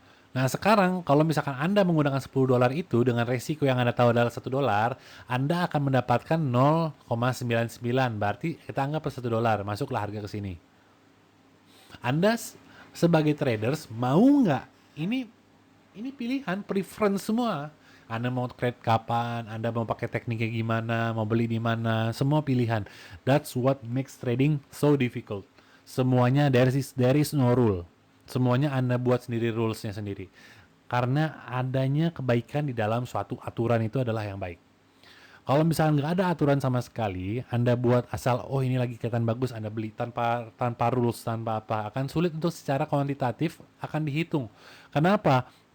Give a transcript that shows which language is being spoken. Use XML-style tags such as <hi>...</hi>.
<id>Nah sekarang kalau misalkan Anda menggunakan $10 itu dengan resiko yang Anda tahu adalah $1, Anda akan mendapatkan 0,99. Berarti kita anggap $1, masuklah harga ke sini. Anda sebagai traders mau nggak? Ini pilihan, preference semua. Anda mau trade kapan? Anda mau pakai tekniknya gimana? Mau beli di mana? Semua pilihan.</id> <en>That's what makes trading so difficult. Semuanya there is no rule.</en> <id>Semuanya Anda buat sendiri rules-nya sendiri. Karena adanya kebaikan di dalam suatu aturan itu adalah yang baik. Kalau misalnya nggak ada aturan sama sekali, Anda buat asal, oh ini lagi kelihatan bagus, Anda beli tanpa rules, tanpa apa, akan sulit untuk secara kuantitatif akan dihitung. Kenapa?</id>